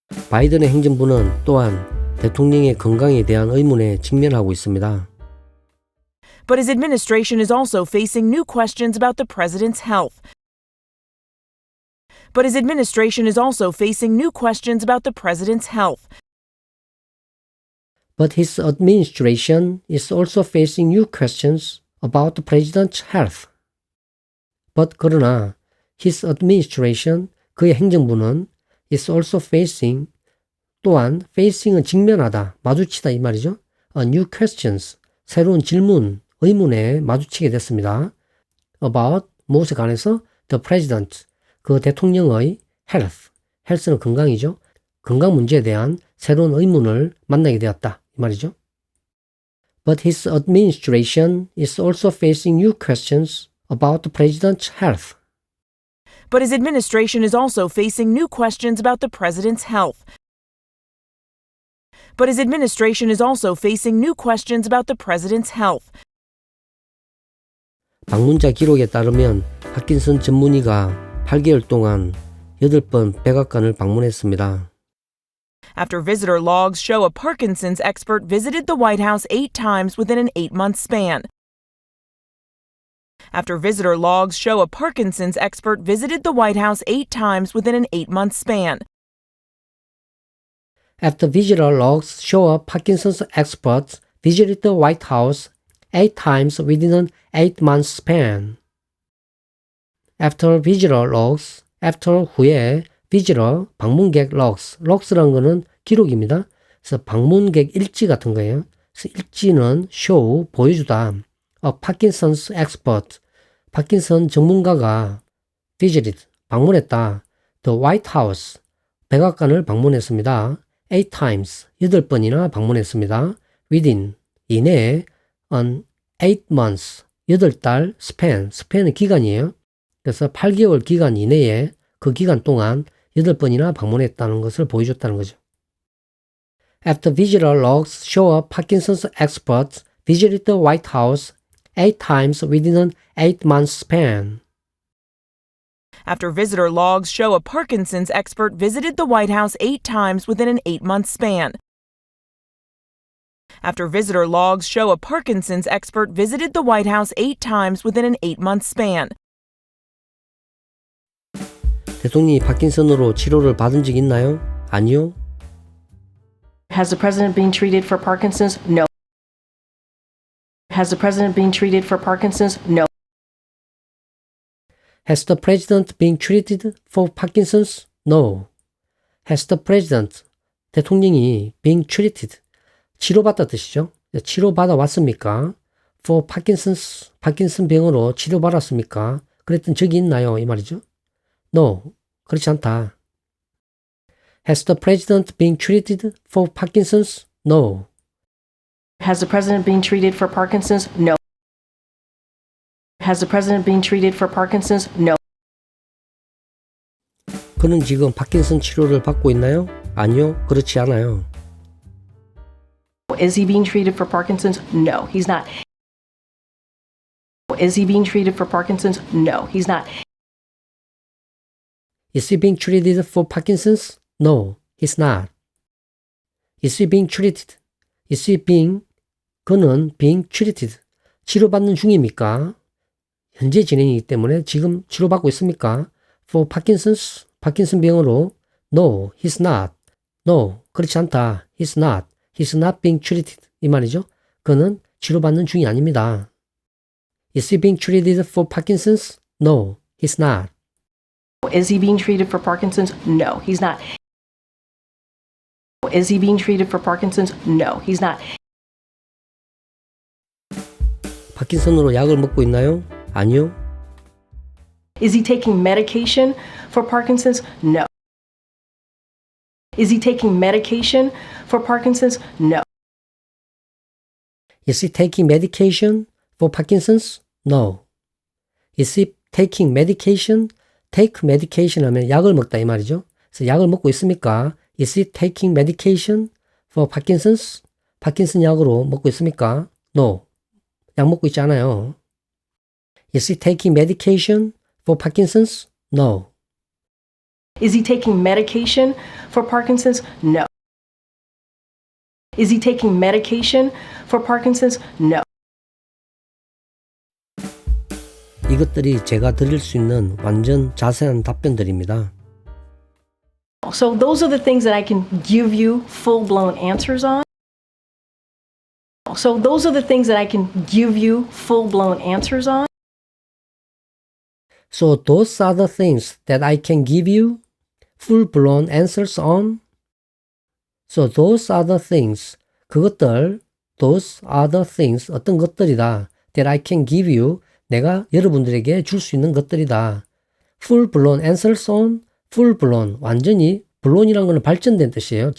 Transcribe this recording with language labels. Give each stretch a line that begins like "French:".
Korean: 바이든의 행정부는 또한 대통령의 건강에 대한 의문에 직면하고 있습니다.
English: But his administration is also facing new questions about the president's health. But his administration is also facing new questions about the president's health. But his administration is also facing new questions about the president's health. But
Korean: 그러나
English: his administration,
Korean: 그의 행정부는
English: is also facing,
Korean: 또한 facing은 직면하다, 마주치다 이 말이죠.
English: New questions,
Korean: 새로운 질문, 의문에 마주치게 됐습니다.
English: About,
Korean: 무엇에 관해서?
English: The president,
Korean: 그 대통령의 health는 건강이죠. 건강 문제에 대한 새로운 의문을 만나게 되었다 이 말이죠.
English: But his administration is also facing new questions about the president's health. But his administration is also facing new questions about the president's health. But his administration is also facing new questions about the president's health.
Korean: 방문자 기록에 따르면 파킨슨 전문의가 8개월 동안 8번 백악관을 방문했습니다.
English: After visitor logs show a Parkinson's expert visited the White House 8 times within an 8-month span. After visitor logs show a Parkinson's expert visited the White House 8 times within an 8-month span. After visitor logs show a Parkinson's expert visited the White House 8 times within an 8-month span. After visitor logs, after
Korean: 후에
English: visitor,
Korean: 방문객
English: logs.
Korean: logs라는 거는 기록입니다. 그래서 방문객 일지 같은 거예요. 그래서 일지는 show, 보여주다.
English: Parkinson's expert,
Korean: 파킨슨 전문가가
English: visited,
Korean: 방문했다. The White House, 백악관을 방문했습니다.
English: 8 times,
Korean: 8번이나 방문했습니다.
English: Within,
Korean: 이내에
English: an 8 months,
Korean: 8달 span은 기간이에요. 그래서 8개월 기간 이내에 그 기간 동안 8번이나 방문했다는 것을 보여줬다는 거죠.
English: After visitor logs show Parkinson's experts visited the White House 8 times within an 8-month span. After visitor logs show a Parkinson's expert visited the White House 8 times within an 8-month span. After visitor logs show a Parkinson's expert visited the White House 8 times within an 8-month span.
Korean: 대통령이 파킨슨으로 치료를 받은 적 있나요? 아니요.
English: Has the president been treated for Parkinson's? No. Has the president been treated for Parkinson's? No. Has the president been treated for Parkinson's? No. Has the president,
Korean: 대통령이
English: been treated,
Korean: 치료받다 뜻이죠. 치료받아 왔습니까? For Parkinson's, 파킨슨 병으로 치료받았습니까? 그랬던 적이 있나요? 이 말이죠.
English: No,
Korean: 그렇지 않다.
English: Has the president been treated for Parkinson's? No. Has the president been treated for Parkinson's? No. Has the president been treated for Parkinson's? No.
Korean: 그는 지금 파킨슨 치료를 받고 있나요? 아니요, 그렇지 않아요.
English: Is he being treated for Parkinson's? No, he's not. Is he being treated for Parkinson's? No, he's not. Is he being treated for Parkinson's? No, he's not. Is he being treated? Is he being,
Korean: 그는
English: being treated,
Korean: 치료받는 중입니까? 현재 진행이기 때문에 지금 치료받고 있습니까?
English: For Parkinson's,
Korean: 파킨슨 병으로
English: No, he's not. No,
Korean: 그렇지 않다.
English: He's not. He's not being treated.
Korean: 이 말이죠. 그는 치료받는 중이 아닙니다.
English: Is he being treated for Parkinson's? No, he's not. Is he being treated for Parkinson's? No, he's not. Is he being treated for Parkinson's? No, he's not.
Korean: 파킨슨으로 약을 먹고 있나요? 아니요.
English: Is he taking medication for Parkinson's? No. Is he taking medication for Parkinson's? No. Is he taking medication for Parkinson's? No. Is he taking medication? Take medication
Korean: 하면 약을 먹다 이 말이죠. 그래서 약을 먹고 있습니까?
English: Is he taking medication for Parkinson's?
Korean: 파킨슨 약으로 먹고 있습니까?
English: No.
Korean: 약 먹고 있지 않아요.
English: Is he taking medication for Parkinson's? No. Is he taking medication for Parkinson's? No. Is he taking medication for Parkinson's? No.
Korean: 이것들이 제가 드릴 수 있는 완전 자세한 답변들입니다.
English: So those are the things that I can give you full-blown answers on. So those are the things that I can give you full-blown answers on. So those are the things that I can give you full-blown answers on. So those are the things,
Korean: 그것들,
English: those are the things,
Korean: 어떤 것들이다.
English: That I can give you,
Korean: 내가 여러분들에게 줄 수 있는 것들이다.
English: Full-blown answers on, full-blown,
Korean: 완전히, blown이라는 것은 발전된 뜻이에요.